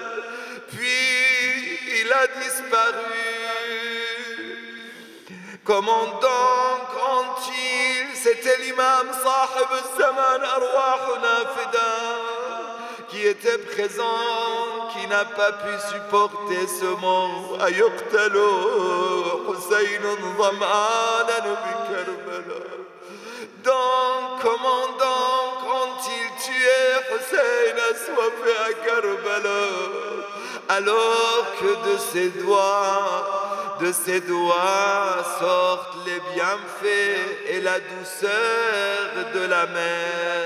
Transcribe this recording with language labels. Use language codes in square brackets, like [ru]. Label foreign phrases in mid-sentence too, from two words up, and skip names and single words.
[fr] Puis il a disparu. Comment donc ont-ils, c'était l'imam Sahib al-Zaman [ar] أرواحنا فداء, [fr] qui était présent, qui n'a pas pu supporter ce mot. [ar] أيقتل حسين ظمآنا ب كربلاء. [fr] Donc, comment donc ont-ils tué Hussein assoiffé à Karbala, alors que de ses doigts sortent les bienfaits et la douceur de la mer.